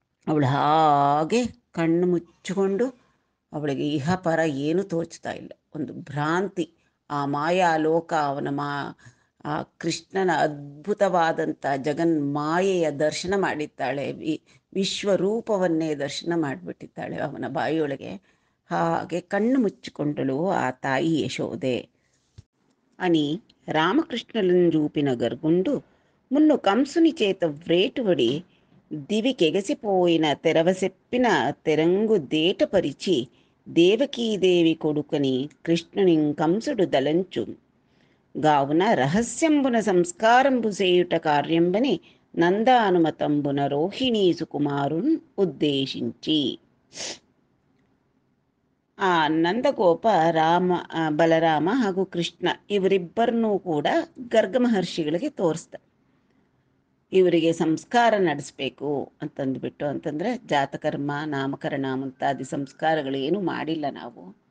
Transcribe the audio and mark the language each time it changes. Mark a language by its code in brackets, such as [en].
[kn] ಅವಳು ಹಾಗೆ ಕಣ್ಣು ಮುಚ್ಚಿಕೊಂಡು, ಅವಳಿಗೆ ಇಹಪರ ಏನೂ ತೋಚ್ತಾ ಇಲ್ಲ. ಒಂದು ಭ್ರಾಂತಿ, ಆ ಮಾಯಾಲೋಕ, ಆ ಕೃಷ್ಣನ ಅದ್ಭುತವಾದಂಥ ಜಗನ್ಮಾಯೆಯ ದರ್ಶನ ಮಾಡಿದ್ದಾಳೆ. ವಿಶ್ವರೂಪವನ್ನೇ ದರ್ಶನ ಮಾಡಿಬಿಟ್ಟಿದ್ದಾಳೆ ಅವನ ಬಾಯಿಯೊಳಗೆ. ಹಾಗೆ ಕಣ್ಣು ಮುಚ್ಚಿಕೊಂಡಳು ಆ ತಾಯಿ ಯಶೋದೆ. [te] అని రామకృష్ణులను చూపిన గర్గుండు మున్ను కంసుని చేత వ్రేటువడి దివికెగసిపోయిన తెరవసెప్పిన తెరంగు దేటపరిచి దేవకీదేవి కొడుకని కృష్ణుని కంసుడు దలంచు గావున రహస్యంబున సంస్కారంబు చేయుట కార్యంబని నందానుమతంబున రోహిణీ సుకుమారున్ ఉద్దేశించి. [kn] ಆ ನಂದಗೋಪ ಬಲರಾಮ ಹಾಗೂ ಕೃಷ್ಣ ಇವರಿಬ್ಬರನ್ನೂ ಕೂಡ ಗರ್ಗ ಮಹರ್ಷಿಗಳಿಗೆ ತೋರಿಸ್ದ. ಇವರಿಗೆ ಸಂಸ್ಕಾರ ನಡೆಸಬೇಕು ಅಂತಂದ್ಬಿಟ್ಟು, ಅಂತಂದರೆ ಜಾತಕರ್ಮ, ನಾಮಕರಣ ಮುಂತಾದಿ ಸಂಸ್ಕಾರಗಳು ಏನು ಮಾಡಿಲ್ಲ ನಾವು.